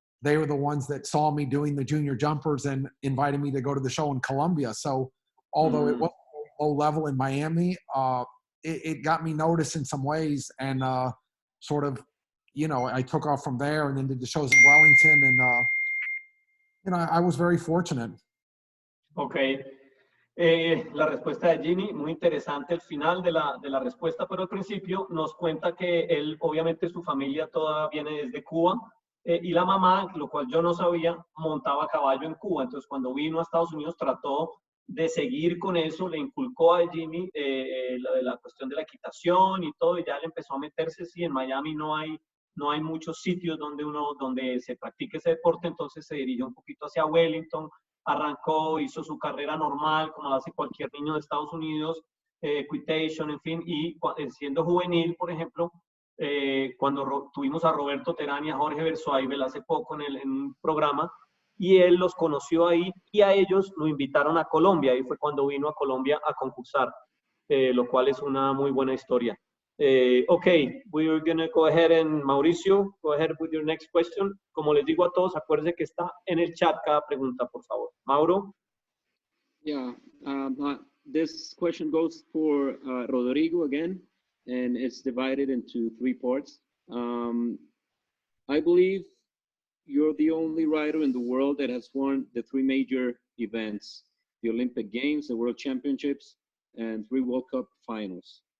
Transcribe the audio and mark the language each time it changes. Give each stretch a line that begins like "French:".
English: They were the ones that saw me doing the junior jumpers and invited me to go to the show in Colombia. So although it was low level in Miami, it got me noticed in some ways, and sort of, you know, I took off from there and then did the shows in Wellington, and you know, I was very fortunate.
Spanish: Ok. La respuesta de Jimmy, muy interesante el final de la respuesta, pero al principio nos cuenta que él, obviamente su familia toda viene desde Cuba, y la mamá, lo cual yo no sabía, montaba caballo en Cuba. Entonces cuando vino a Estados Unidos trató de seguir con eso, le inculcó a Jimmy la cuestión de la equitación y todo, y ya él empezó a meterse. Sí, en Miami no hay muchos sitios donde se practique ese deporte, entonces se dirigió un poquito hacia Wellington, arrancó, hizo su carrera normal, como lo hace cualquier niño de Estados Unidos, equitation, en fin, y siendo juvenil, por ejemplo, cuando tuvimos a Roberto Terán y a Jorge Bersuaibel hace poco en un programa, y él los conoció ahí, y a ellos lo invitaron a Colombia, y fue cuando vino a Colombia a concursar, lo cual es una muy buena historia.
English: Okay, we're going to go ahead and Mauricio, go ahead with your next question.
Spanish: Como les digo a todos, acuérdense que está en el chat cada pregunta, por favor. Mauro.
English: Yeah, this question goes for Rodrigo again, and it's divided into 3 parts. I believe you're the only rider in the world that has won the 3 major events, the Olympic Games, the World Championships, and 3 World Cup finals.